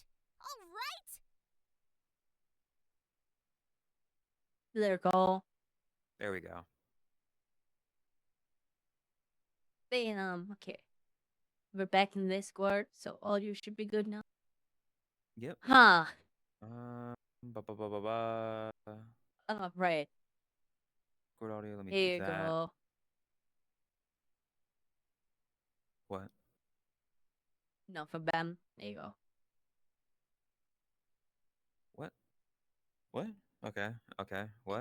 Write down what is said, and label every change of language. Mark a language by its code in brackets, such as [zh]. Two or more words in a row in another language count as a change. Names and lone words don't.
[en] All right. There you go. There we go. Bam. Okay. We're back in Discord, so audio should be good now. Yep. Huh. Ba ba ba ba ba. Oh, right. Record audio. Let me do Here you that. go. What? No, for Ben. There you go. What? What? Okay. Okay. What?